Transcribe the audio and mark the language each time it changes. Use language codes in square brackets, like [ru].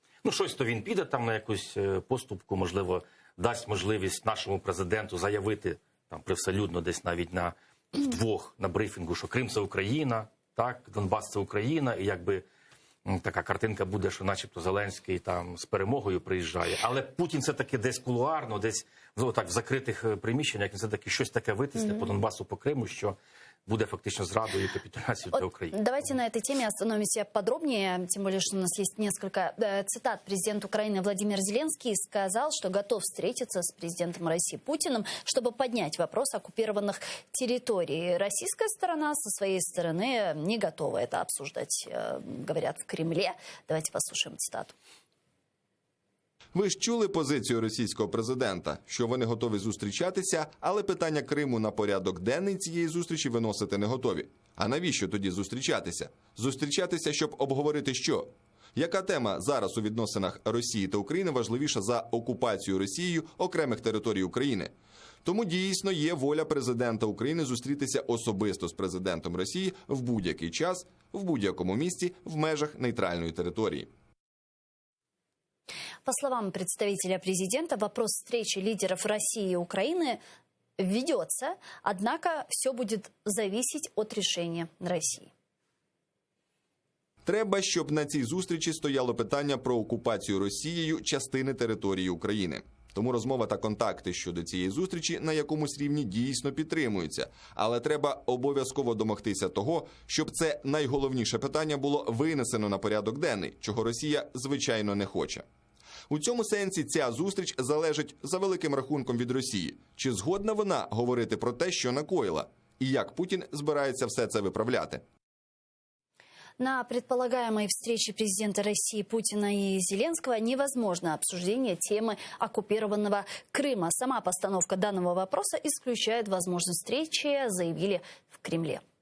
[uk] Ну, щось то він піде там на якусь поступку, можливо, дасть можливість нашому президенту заявити там привселюдно десь навіть вдвох на брифінгу, що Крим – це Україна, так, Донбас – це Україна, і якби така картинка буде, що начебто Зеленський там з перемогою приїжджає. Але Путін все-таки десь кулуарно, десь так, в закритих приміщеннях, він все-таки щось таке витисне по Донбасу, по Криму, що буде фактично зрадою і капитуляцією для України. [ru] Давайте на этой теме остановимся подробнее, тем более, что у нас есть несколько цитат. Президент Украины Владимир Зеленский сказал, что готов встретиться с президентом России Путиным, чтобы поднять вопрос оккупированных территорий. Российская сторона со своей стороны не готова это обсуждать, говорят в Кремле. Давайте послушаем цитату. [uk] Ви ж чули позицію російського президента, що вони готові зустрічатися, але питання Криму на порядок денний цієї зустрічі виносити не готові. А навіщо тоді зустрічатися? Зустрічатися, щоб обговорити що? Яка тема зараз у відносинах Росії та України важливіша за окупацію Росією окремих територій України? Тому дійсно є воля президента України зустрітися особисто з президентом Росії в будь-який час, в будь-якому місці, в межах нейтральної території. [ru] По словам представителя президента, вопрос встречи лидеров России и Украины ведется, однако все будет зависеть от решения России. [uk] Треба, щоб на цій зустрічі стояло питання про окупацію Росією частини території України. Тому розмова та контакти щодо цієї зустрічі на якомусь рівні дійсно підтримуються. Але треба обов'язково домогтися того, щоб це найголовніше питання було винесено на порядок денний, чого Росія, звичайно, не хоче. У цьому сенсі ця зустріч залежить за великим рахунком від Росії. Чи згодна вона говорити про те, що накоїла? І як Путін збирається все це виправляти? [ru] На предполагаемой встрече президента России Путина и Зеленского невозможно обсуждение темы оккупированного Крыма. Сама постановка данного вопроса исключает возможность встречи, заявили в Кремле.